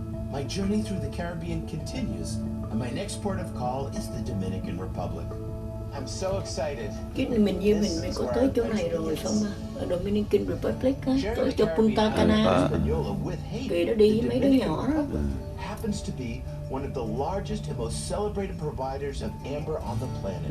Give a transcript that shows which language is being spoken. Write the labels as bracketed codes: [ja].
[en] My journey through the Caribbean continues, and my next port of call is the Dominican Republic. I'm so excited. [vi] Cái mình như mình có tới chỗ này rồi phải không ạ? Ở Dominican Republic á, tới chỗ Punta Cana. Kỳ đó đi với mấy đứa nhỏ đó. [en] Happens to be one of the largest and most celebrated providers of amber on the planet.